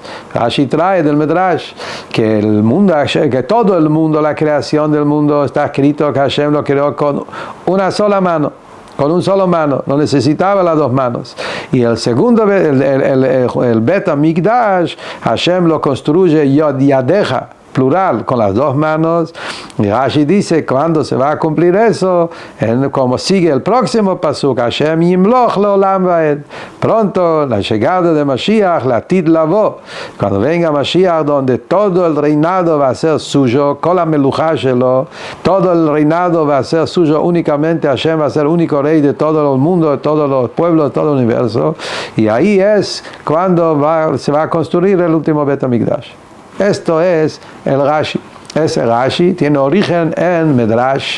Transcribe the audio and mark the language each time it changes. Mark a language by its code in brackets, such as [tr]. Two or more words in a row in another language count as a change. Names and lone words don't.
[es] Rashi trae del Medrash que el mundo, que todo el mundo, la creación del mundo, está escrito que Hashem lo creó con una sola mano, con un solo mano, no necesitaba las dos manos. Y el segundo, el Bet HaMikdash, Hashem lo construye [he] יד ידיך, [es] plural, con las dos manos. Y Rashi dice, cuando se va a cumplir eso, como sigue el próximo pasuk, [he] השם ימלוך לעולם ועד. [es] Pronto, la llegada de Mashiach, [he] לעתיד לבוא, [es] cuando venga Mashiach, donde todo el reinado va a ser suyo, [he] כל המלוכה שלו, [es] todo el reinado va a ser suyo, únicamente Hashem va a ser el único rey de todo el mundo, de todos los pueblos, de todo el universo. Y ahí es cuando se va a construir el último Bet HaMikdash. Esto es el Rashi. Ese Rashi tiene origen en Medrash.